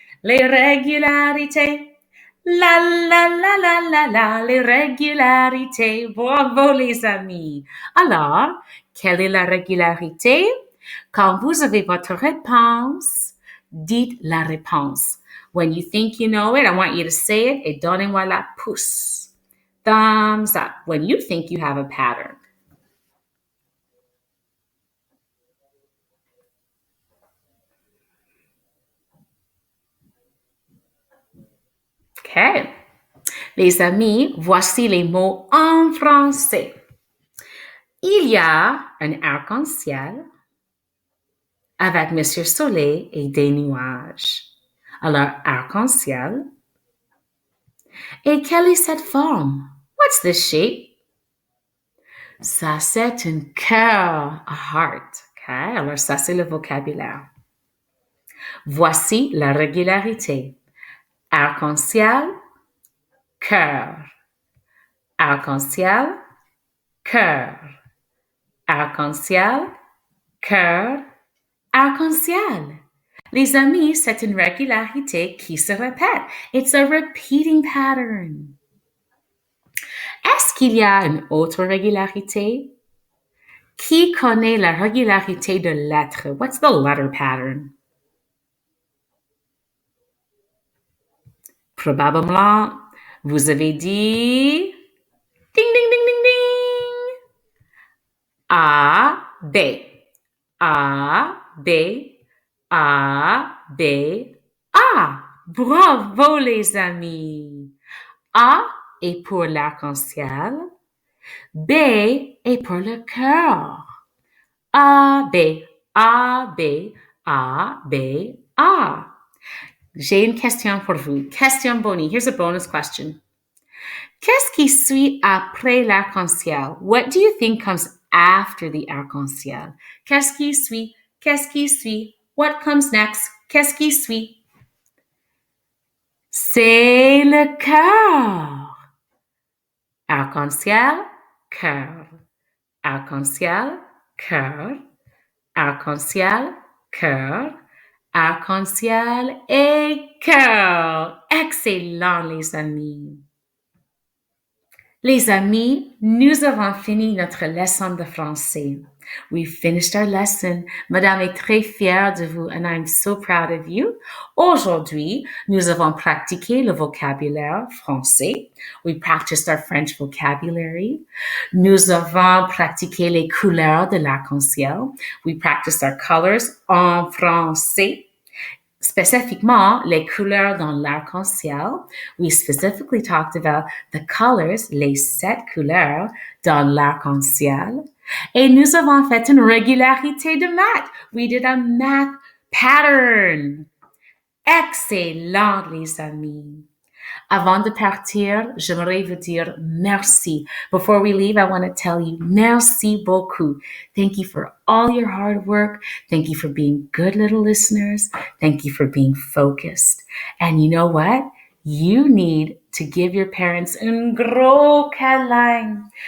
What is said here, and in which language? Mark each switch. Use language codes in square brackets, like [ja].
[fr] Les régularités. La la la la la la, les régularités. Bravo les amis. Alors, quelle est la régularité? Quand vous avez votre réponse, dites la réponse. [en] When you think you know it, I want you to say it [fr] et donnez-moi la pouce. [en] Thumbs up when you think you have a pattern. OK. [fr] Les amis, voici les mots en français. Il y a un arc-en-ciel avec Monsieur Soleil et des nuages. Alors, arc-en-ciel. Et quelle est cette forme? [en] What's this shape? [fr] Ça, c'est un cœur, a heart. Okay? Alors, ça, c'est le vocabulaire. Voici la régularité. Arc-en-ciel, cœur. Arc-en-ciel, cœur. Arc-en-ciel, cœur, arc-en-ciel. Les amis, c'est une régularité qui se répète. [en] It's a repeating pattern. [fr] Est-ce qu'il y a une autre régularité? Qui connaît la régularité de lettres? [en] What's the letter pattern? [fr] Probablement, vous avez dit ding, ding, ding, ding, ding. A, B. A, B, A, B, A. Bravo les amis. A est pour l'arc-en-ciel. B est pour le cœur. A, B, A, B, A, B, A. J'ai une question pour vous. Question bonnie. [en] Here's a bonus question. [fr] Qu'est-ce qui suit après l'arc-en-ciel? [en] What do you think comes after the arc-en-ciel? [fr] Qu'est-ce qui suit? Qu'est-ce qui suit? [en] What comes next? [fr] Qu'est-ce qui suit? C'est le cœur. Arc-en-ciel, cœur. Arc-en-ciel, cœur. Arc-en-ciel, cœur. Arc-en-ciel et cœur. Excellent, les amis. Les amis, nous avons fini notre leçon de français. [en] We finished our lesson. [fr] Madame est très fière de vous [en] and I'm so proud of you. [fr] Aujourd'hui, nous avons pratiqué le vocabulaire français. [en] We practiced our French vocabulary. [fr] Nous avons pratiqué les couleurs de l'arc-en-ciel. [en] We practiced our colors [fr] en français. Spécifiquement, les couleurs dans l'arc-en-ciel. [en] We specifically talked about the colors, [fr] les 7 couleurs dans l'arc-en-ciel. Et nous avons fait une régularité de maths. [en] We did a math pattern. [fr] Excellent, les amis. Avant de partir, j'aimerais vous dire merci. [en] Before we leave, I want to tell you [fr] merci beaucoup. [en] Thank you for all your hard work. Thank you for being good little listeners. Thank you for being focused. And you know what? You need to give your parents [fr] un gros câlin.